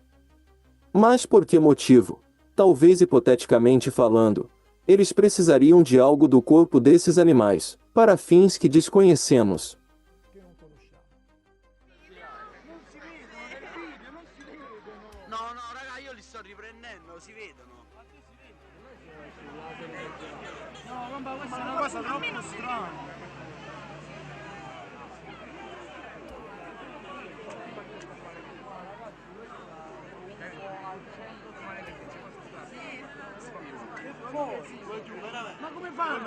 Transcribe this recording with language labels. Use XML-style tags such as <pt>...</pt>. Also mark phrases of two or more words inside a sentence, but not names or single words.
<pt>Mas por que motivo? Talvez hipoteticamente falando, eles precisariam de algo do corpo desses animais, para fins que desconhecemos.</pt> <it>No, no, raga, io li sto riprendendo, si vedono. No, ma questa è una cosa troppo strana. Ma come fanno?</it>